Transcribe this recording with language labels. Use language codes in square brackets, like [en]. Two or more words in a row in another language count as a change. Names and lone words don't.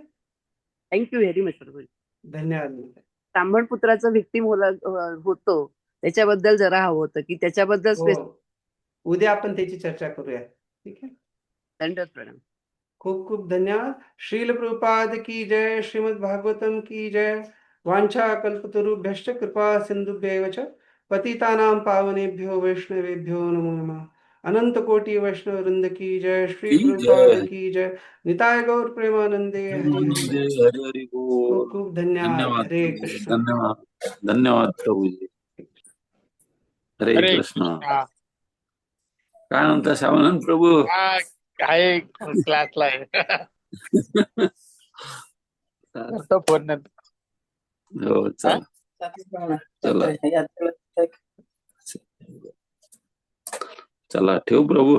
[en] Thank you very much प्रभूजी. [mr] धन्यवाद. ब्राह्मण पुत्राचा व्हिक्टिम होतो त्याच्याबद्दल जरा हवं होतं की त्याच्याबद्दल उद्या आपण त्याची चर्चा करूया. ठीक आहे? दंडवत प्रणाम. खूप खूप धन्यवाद. [hi] श्रील प्रभुपाद की जय. श्रीमद् भागवतम की जय. [sa] वांछा कल्पतरुभ्यश्च कृपा सिंधुभ्यैव च पतितानां पावनेभ्यो वैष्णवेभ्यो नमो नमः. [hi] अनंत कोटि वैष्णव वृंद की जय. श्री प्रभुपाद की जय. [bn] निताय गौर प्रेमानंदे. हरि हरि बोल. हरि बोल. [mr] खूप खूप धन्यवाद. हरे कृष्ण. धन्यवाद प्रभूजी. हरे हरे कृष्ण. कृष्णा. काय म्हणता श्यामानंद प्रभू? आहे क्लासला आहे. करतो फोन नंतर. हो चला चला ठेवू प्रभू.